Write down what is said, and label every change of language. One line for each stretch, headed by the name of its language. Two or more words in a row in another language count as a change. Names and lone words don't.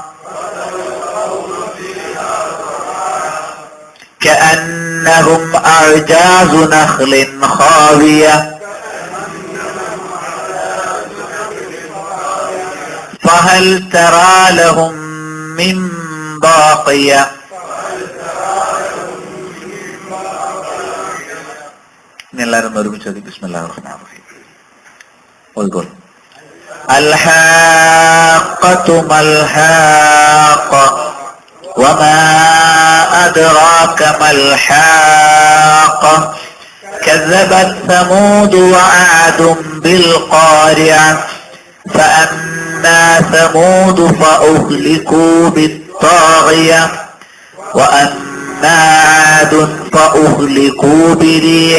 Arabic: كأنهم أعجاز نخل خاوية فهل ترى لهم من باقية
Malayalam: എല്ലാവരും ഒരുമിച്ച്
Arabic: بسم الله الرحمن الرحيم ഓതിക്കോളൂ. الحاقة ما الحاقة وما أدراك ما الحاقة كذبت ثمود وعاد بالقارعة فأما ثمود فأهلكوا بالطاغية وأما عاد فأهلكوا بريح